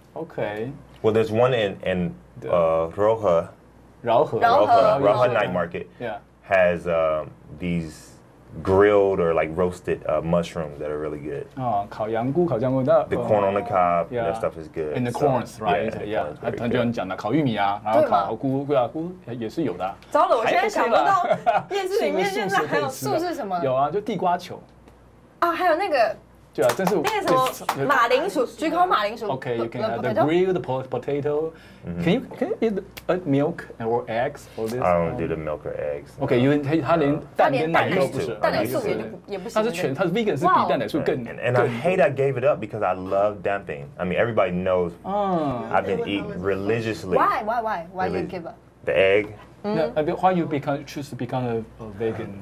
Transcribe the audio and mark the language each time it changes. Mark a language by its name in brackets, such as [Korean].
[English] Okay. Well, there's one in Roja. Roja Night Market has these grilled or like roasted mushrooms that are really good. [Chinese] 烤羊菇，烤香菇 [English] The corn on the cob, that stuff is good. And the corns, right? Yeah. [Chinese] 很多人讲的烤玉米啊，然后烤菇，菇也是有的。糟了，我现在想不到夜市里面现在还有素是什么？有啊，就地瓜球。啊，还有那个。对啊，真是那个什么马铃薯，焗烤马铃薯。 [English] Okay, you can have the grilled potato. Can you eat milk or eggs or this? I don't do the milk or eggs. [Chinese] Okay, 他连蛋跟奶都不是，蛋奶素也不行。他是 vegan 是比蛋奶素更。 [English] And I hate I gave it up because I love dumpling. I mean, everybody knows I've been eating religiously. Why you give up? The egg. Why you choose to become a vegan?